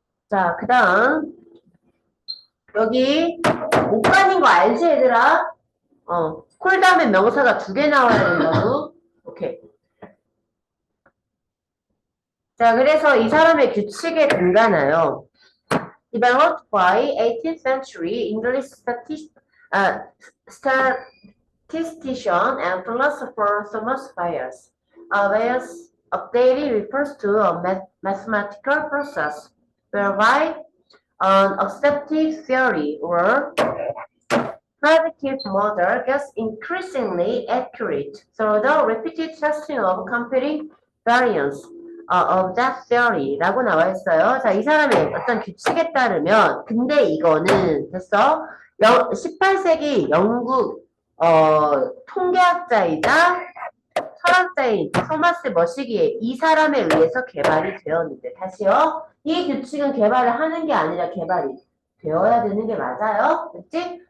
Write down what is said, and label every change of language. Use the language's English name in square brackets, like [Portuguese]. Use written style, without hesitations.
[Korean] 자, 그 다음. 여기 못 가는 거 알지, 얘들아? 콜 다음에 명사가 2개 나와야 된다고. 오케이. 자, 그래서 이 사람의 규칙에 근간하여 [English] developed by 18th century English statistician and philosopher Thomas Bayes. Bayes' updating refers to a mathematical process whereby an accepted theory or predictive model gets increasingly accurate through the repeated testing of computing variance of that theory [Korean] 라고 나와 있어요. 자, 이 사람의 어떤 규칙에 따르면, 근데 이거는 됐어? 18세기 영국 통계학자이자 철학자인 토마스 머시기에 이 사람에 의해서 개발이 되었는데, 다시요. 이 규칙은 개발을 하는 게 아니라 개발이 되어야 되는 게 맞아요. 그치?